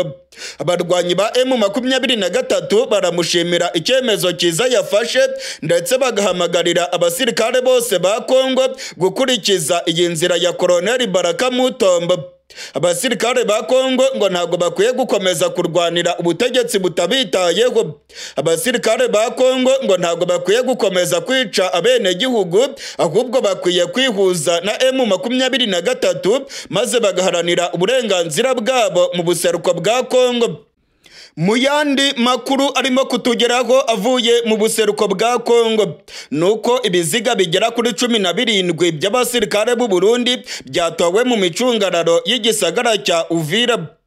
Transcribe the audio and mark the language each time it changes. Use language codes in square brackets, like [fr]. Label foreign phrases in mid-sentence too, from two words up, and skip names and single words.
[rw] Abarwanyi ba M23 baramushimira icyemezo cyiza yafashe ndetse bagahamagarira abasirikare bose ba Kongo gukurikiza iyi nzira ya Koloneli Baraka Mutombo. Abasirikare ba Kongo ngo ntago bakwiye gukomeza kurwanira ubutegetsi butabitayeho. Abasirikare ba Kongo ngo ntago bakwiye gukomeza kwica abene gihugu, ahubwo bakwiye kwihuza na M23 maze bagaharanira uburenganzira bwabo mu buseruko bwa Kongo. [rn] Mu yandi makuru arimo kutugeraho avuye mu buseruko bwa Kongo nuko ibiziga bigera kuri 17 by'abasirikare b'u Burundi byatowe mu micungararo y'igisagara cya Uvira.